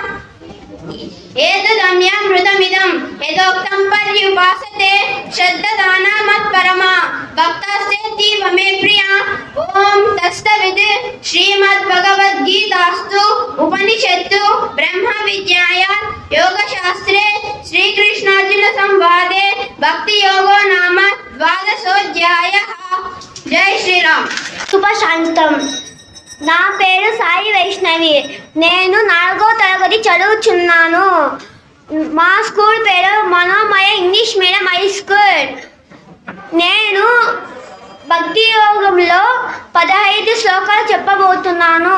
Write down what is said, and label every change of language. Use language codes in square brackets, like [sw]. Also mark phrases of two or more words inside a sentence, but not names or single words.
[sa] एतदम्यामृतमिदं यदोक्तं पर्युपासते श्रद्धदाना मत्परमा भक्तास्तेऽतीव मे प्रिया ॐ तत्सवित् श्रीमद्भगवद्गीतास्तु उपनिषत्सु ब्रह्मविद्यायां योगशास्त्रे श्रीकृष्णार्जुनसंवादे भक्तियोगो नाम 12ोऽध्यायः जय श्रीराम [te] శుభశాంతం. నా పేరు సాయి వైష్ణవి. నేను 4వ తరగతి చదువుచున్నాను. మా స్కూల్ పేరు మనోమయ ఇంగ్లీష్ మీడియం హై స్కూల్. నేను భక్తి యోగంలో 15 శ్లోకాలు చెప్పబోతున్నాను.